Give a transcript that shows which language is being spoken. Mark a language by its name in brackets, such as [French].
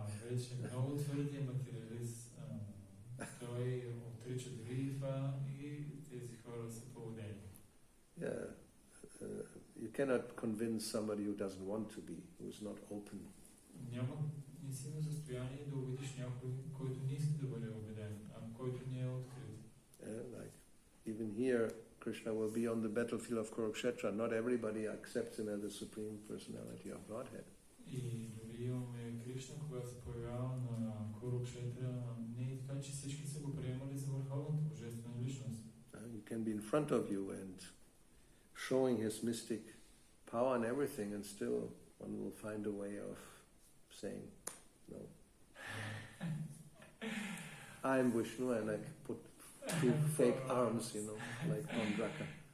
[Bulgarian] Вече много твърдия материалист, той отрича да види това, и тези хора са поводени. [English] Yeah, you cannot convince somebody who doesn't want to be, who is not open. [Bulgarian] Не си в състояние да убедиш някой, който не иска да бъде убеден, който не е открит. [English] Like even here, Krishna will be on the battlefield of Kurukshetra. Not everybody accepts him as the supreme personality of Godhead. [Bulgarian] И дори имаме Кришна, когато се появява на Курукшетра не е така, че всички са го приемали за върховната божествена личност. [English] He can be in front of you and showing his mystic power and everything, and still one will find a way of saying, no. I'm Vishnu, and I put two fake arms, like Pandraka.